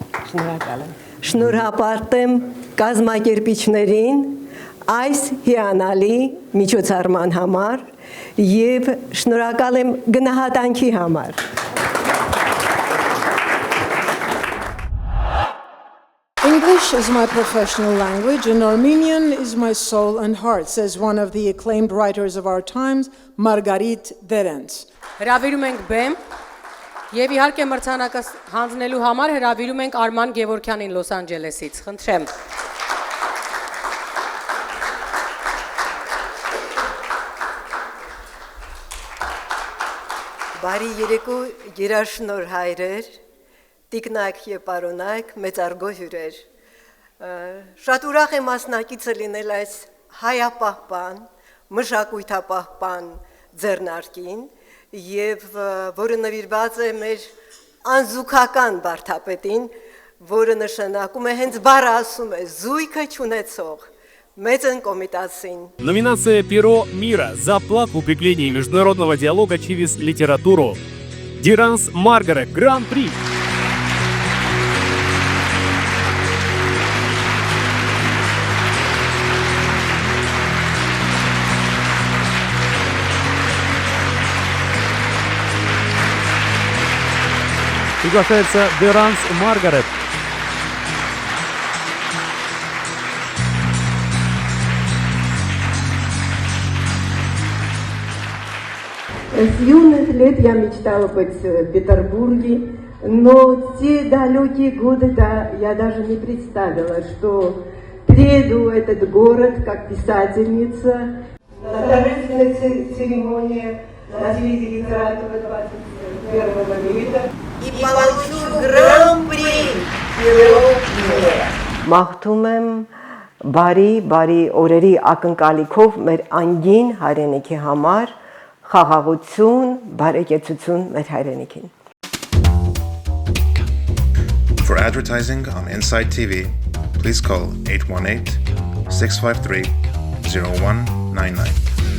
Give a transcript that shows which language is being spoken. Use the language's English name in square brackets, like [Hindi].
[Armenian] Շնորհակալ եմ։ Շնորհապատեմ կազմակերպիչներին այս հիանալի միջոցառման համար եւ շնորհակալ եմ գնահատանքի համար։ [English] English is my professional language and Armenian is my soul and heart, says one of the acclaimed writers of our times, Margarit Derens. [Armenian] Հրավիրում ենք բեմ եւ իհարկե մրցանակը հանձնելու համար հրավիրում ենք Արման Գևորքյանին Լոս Անջելեսից։ Խնդրեմ։ Բարի երեկո երաշնոր հայրեր, տիկնակ եւ պարոնայք, մեծարգո հյուրեր։ Շատ ուրախ եմ մասնակիցը լինել այս հայապահպան, մշակույթապահպան ձեռնարկին եւ որը նվիրված է մեր անզուգական բարթապետին, որը նշանակում է հենց բառը ասում է զույգը չունեցող մեծն կոմիտասին։ [Russian] Номинация «Перо мира» за вклад в укрепление международного диалога через литературу. Деранс Маргарет, Гран-при. Приглашается Деранс Маргарет. С юных лет я мечтала быть в Петербурге, но те далекие годы-то я даже не представила, что приеду в этот город как писательница. На торжественной церемонии носителей литературы 21 века и получу гран-при «Перо мира». [Armenian] Մաղթում եմ բարի օրերի ակնկալիքով մեր անգին հայրենիքի համար խաղաղություն, բարեկեցություն մեր հայրենիքին։ [English] For advertising on Inside TV, please call 818-653-0199.